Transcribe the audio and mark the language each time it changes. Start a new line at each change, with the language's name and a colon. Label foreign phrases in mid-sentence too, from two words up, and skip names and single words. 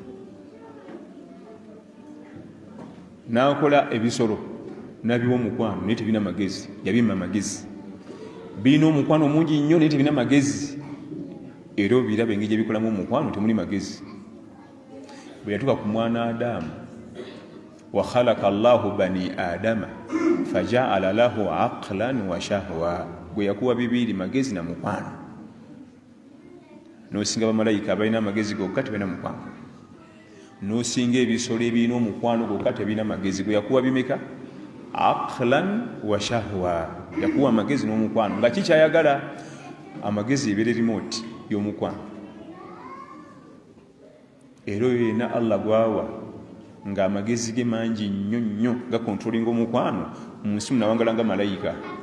Ganda: n'akola ebisolo nabiwa omukwano naye tebina magezi yabimma magezi birina omukwano mungi nnyo naye tebina magezi era obiraba engeri gyebikolamu omukwano temuli magezi bwe yatuuka ku mwana Adamu
Arabic: وخلق الله بني آدم فجعل له عقلا وشهوة
Ganda: bwe yakuwa bibiri magezi na mukwano nosinga bamalayika abalina amagezi gokka tebalina mukwano nosinga ebisolo ebirina omukwano gokka tebirina magezi bwe yakuwa bimeka
Arabic: عقلا وشهوة
Ganda: yakuwa amagezi n'omukwano nga kikyayagala amagezi ebeera remote y'omukwano era oyo yenna Allah gwawa ng'amagezi ge mangi nnyo nnyo gakontrolinga omukwano mu nsi munawangala nga malayika